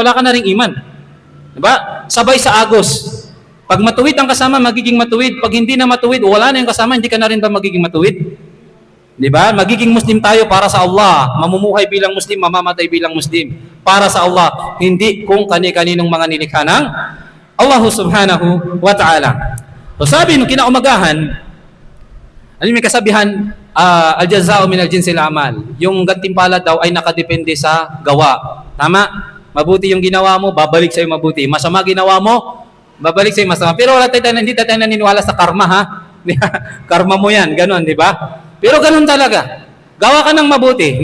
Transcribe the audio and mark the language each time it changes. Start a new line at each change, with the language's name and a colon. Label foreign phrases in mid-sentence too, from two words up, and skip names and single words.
Filipino: Wala ka na ring iman. Diba? Sabay sa agos. Pag matuwid ang kasama, magiging matuwid. Pag hindi na matuwid, wala na yung kasama, hindi ka na rin ba magiging matuwid? Diba? Magiging Muslim tayo para sa Allah. Mamumuhay bilang Muslim, mamamatay bilang Muslim. Para sa Allah. Hindi kung kani-kaninong mga nilikha ng
Arabic: الله سبحانه وتعالى.
Filipino: So sabi nung kinaumagahan, ano may kasabihan,
Arabic: الجزاء من جنس العمل.
Filipino: Yung gantimpala daw ay nakadepende sa gawa. Tama? Mabuti yung ginawa mo, babalik sa'yo mabuti. Masama ginawa mo, babalik sa'yo masama. Pero hindi tayo naniniwala sa karma, ha? Karma mo yan, ganun, di ba? Pero ganun talaga. Gawa ka ng mabuti.